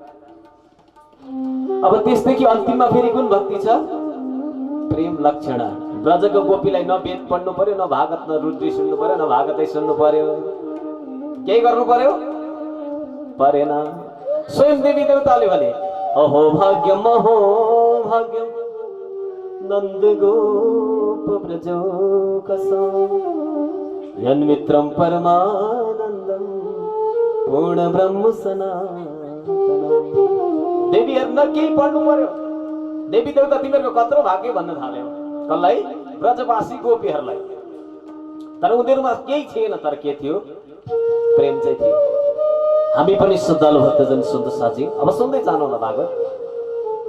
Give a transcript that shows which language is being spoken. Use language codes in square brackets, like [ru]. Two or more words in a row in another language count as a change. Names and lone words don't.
[ne] अब त्यसदेखि अन्तिममा फेरि कुन भक्ति छ? प्रेम लक्षणा। ब्रजको गोपीलाई न वेद पढ्नु पर्यो, न भागवत, न रुद्री सुन्नु पर्यो, न भागवतै सुन्नु पर्यो, केही गर्नु पर्यो परेन। स्वयं देवी देवताले भने [sa] अहो भाग्यम अहो भाग्यम नन्द गोप ब्रजो कसो यन्मित्रम परमानन्दम पूर्ण ब्रह्म सनातनम। [ne] देवीहरु केही पढ्नु पर्यो। देवी देवता तिमीहरुको कत्रो भाग्य भन्न थाल्यो। कसलाई? ब्रजवासी गोपीहरुलाई। तर उनीहरुमा केही थिएन, तर के थियो? प्रेम चाहिँ थियो। हामी पनि श्रद्धालु भक्तजन सुन्द साथी, अब सुन्दै जानु होला भागवत।